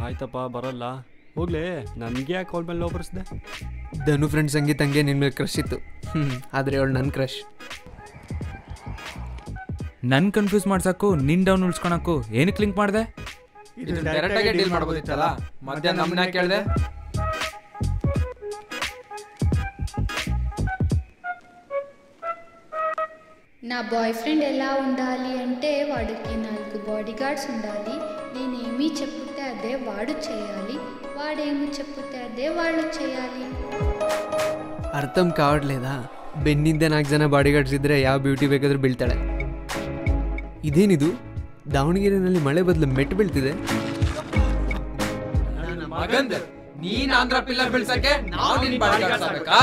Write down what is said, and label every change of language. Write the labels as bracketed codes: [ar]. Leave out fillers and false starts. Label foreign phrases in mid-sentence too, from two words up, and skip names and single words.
[kn] ಆಯ್ತಪ್ಪ, ಬರಲ್ಲ. ಹೋಗ್ಲಿ, ನನಗೆ ಯಾಕೆ ಅವಳ ಮೇಲೆ ಒಬ್ಬರಿಸ್ದೆ? ಧನು ಫ್ರೆಂಡ್ ಸಂಗೀತಂಗೆ ನಿನ್ನ ಮೇಲೆ ಕ್ರಶ್ ಇತ್ತು. ಆದರೆ ಅವಳು ನನ್ನ ಕ್ರಶ್. ನನ್ನ ಕನ್ಫ್ಯೂಸ್ ಮಾಡ್ಸಕ್ಕೂ ನಿನ್ನ ಡೌನ್ ಉಳಿಸ್ಕೊಳಕ್ಕೂ ಏನಕ್ಕೆ ಲಿಂಕ್ ಮಾಡಿದೆ? ಇದು ಡೈರೆಕ್ಟಾಗಿ ಡೀಲ್ ಮಾಡ್ಬೋದಿತ್ತಲ್ಲ, ಮಧ್ಯ ನಮ್ಮನ್ನ ಕೇಳಿದೆ. [te] నా [en] boy friend [te] ఎలా ఉండాలి అంటే వాడికి 4 [en] body guards [te] ఉండాలి. నేనేమీ చెప్పుతే అదే వాడు చేయాలి, వాడేమి చెప్పుతే అదే వాళ్ళు చేయాలి. అర్థం కావడ్లేదా? [kn] ಬೆನ್ನಿಂದ 4 ಜನ ಬಾಡಿಗಾರ್ಡ್ಸ್ ಇದ್ರೆ ಯಾವ ಬ್ಯೂಟಿ ಬೇಕಾದ್ರೂ ಬೀಳ್ತಾಳೆ. ಇದೇನಿದು, ದಾವಣಗೆರೆಯಲ್ಲಿ ಮಳೆ ಬದಲು ಮೆಟ್ಟು ಬೀಳ್ತಿದೆ. ನೀನ್ ಆಂಧ್ರ ಪಿಲ್ಲರ್ ಬೀಳ್ಸಕ್ಕೆ ನಾವು ನಿನ್ ಬಾಡಿಗಾರ್ಡ್ಸ್ ಆಗ್ಬೇಕಾ?